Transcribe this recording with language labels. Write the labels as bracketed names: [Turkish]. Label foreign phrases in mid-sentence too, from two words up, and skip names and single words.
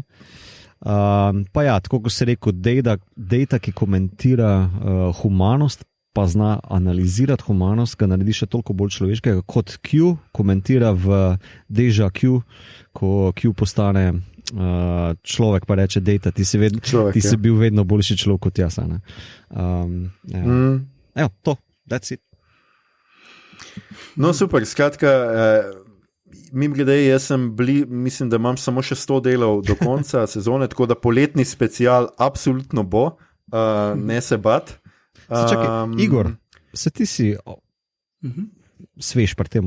[Slovenian] Pa ja, tako kot se rekel, Data, ki komentira humanost, pa zna analizirati humanost, ga naredi še toliko bolj človeškega, kot Q komentira v Deja Q, ko Q postane človek, pa reče Data, ti si bil vedno boljši človek kot jaz. Evo, [English] to, that's it. [Slovenian] No, super, skratka, mimogrede, mislim, da imam samo še 100 delov do konca sezone, tako da poletni special absolutno bo, ne se bat. Čakaj, Igor, se ti si svež pri temu?